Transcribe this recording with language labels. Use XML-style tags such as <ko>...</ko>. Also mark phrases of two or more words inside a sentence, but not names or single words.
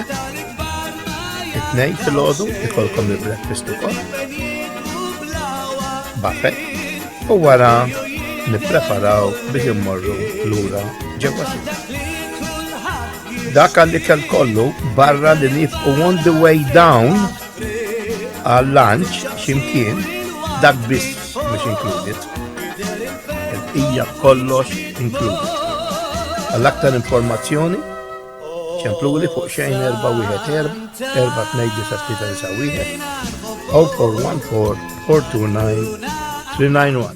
<mt>It-tnejn filgħodu ikolkom il-breakfast ukoll. Buffet. U wara nippreparaw biex immorru lura ġewwa sita. Dak għall-ikel kollu barra li nifqu</mt> <en>on the way down</en> <mt>għal-lunch ximkien dak biss mhux included. Hija kollox included. Għall-aktar informazzjoni ċemplu li fuq xejn 414-2 0414429-391.</mt>